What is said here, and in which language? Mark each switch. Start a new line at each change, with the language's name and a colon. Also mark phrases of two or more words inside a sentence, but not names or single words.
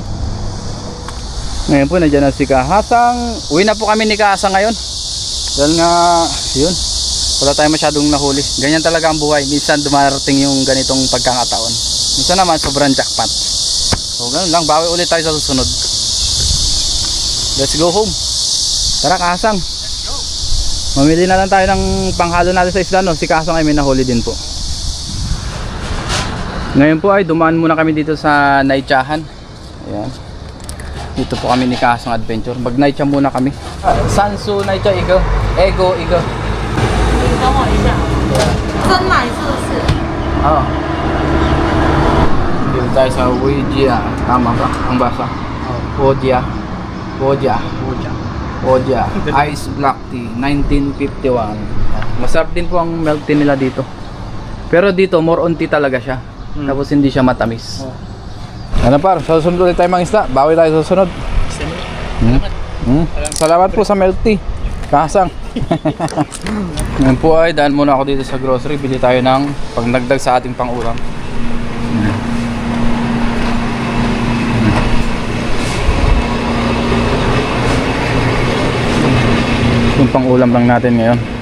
Filipino: Ngayon po, nandiyan na si Kahasang. Uwi na po kami ni Kahasang ngayon. Dahil nga, yun, wala tayo masyadong nahuli. Ganyan talaga ang buhay. Minsan dumarating yung ganitong pagkakataon. Minsan naman, sobrang jackpot. So, ganun lang. Bawi ulit tayo sa susunod.
English: Let's go home.
Filipino: Tara, Kahasang. Mamili na lang tayo ng panghalo natin sa isda, no? Si Kahasang ay may nahuli din po. Ngayon po ay dumaan muna kami dito sa Naitsahan. Ayan. Dito po kami ni Kahasang Adventure. Mag Naitsa muna kami. Sansu Naitsa Ego. Ego Ego.
Chinese: 等我一下，真奶是不是？
Filipino: Oo. Dito tayo sa Wojia. Tama ba ang basa? Wojia. Wojia. Wojia. Ice Black Tea 1951. Masarap din po ang
English: milk tea
Filipino: nila dito. Pero dito
English: more on tea
Filipino: talaga siya. Tapos hindi siya matamis. Ano par, sa susunod ulit tayo mga isda. Bawi tayo sa susunod. Salamat po sa
English: milk tea.
Filipino: Kahasang. Ngayon po ay dahil muna ako dito sa grocery. Bili tayo ng pagdagdag sa ating pang-ulam. Yung pang-ulam lang natin ngayon.